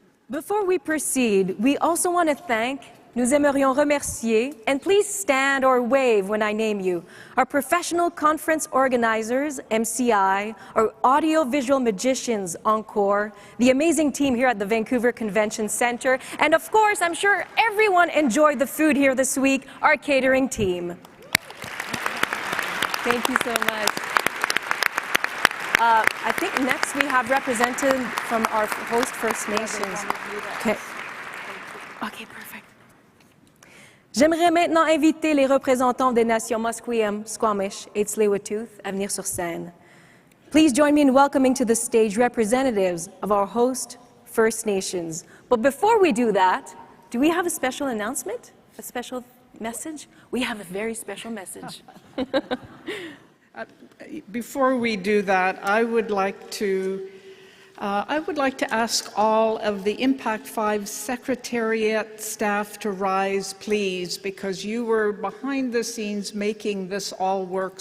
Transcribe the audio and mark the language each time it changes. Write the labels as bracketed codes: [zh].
[en] Before we proceed, we also want to thank [fr] nous aimerions remercier, [en] and please stand or wave when I name you, our professional conference organizers, MCI, our audio-visual magicians, Encore, the amazing team here at the Vancouver Convention Center, and of course, I'm sure everyone enjoyed the food here this week, our catering team. Thank you so much. I think next we have representatives from our host First Nations. Okay. Okay, perfect. [fr] J'aimerais maintenant inviter les représentants des nations Musqueam, Squamish et Tsleil Waututh à venir sur scène. [en] Please join me in welcoming to the stage representatives of our host First Nations. But before we do that, do we have a special announcement? A special message? We have a very special message. Before we do that, I would like to ask all of the IMPAC5 Secretariat staff to rise, please, because you were behind the scenes making this all work.